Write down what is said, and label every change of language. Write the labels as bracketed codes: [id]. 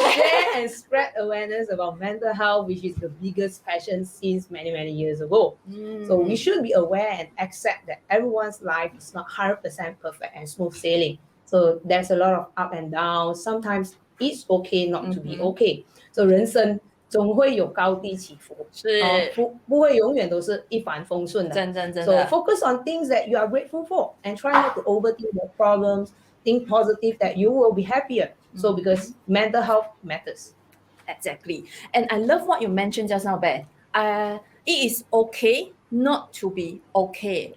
[en] to share and spread awareness about mental health, which is the biggest passion since many, many years ago. So we should be aware and accept that everyone's life is not 100% perfect and smooth sailing. So there's a lot of up and down. Sometimes it's okay not to be okay. [zh] So 人生总会有高低起伏，不会永远都是一帆风顺的。真的。 [en] So focus on things that you are grateful for and try not to overthink your problems. Think positive that you will be happier. So because mental health matters. Exactly. And I love what you mentioned just now, Beth. It is okay not to be okay.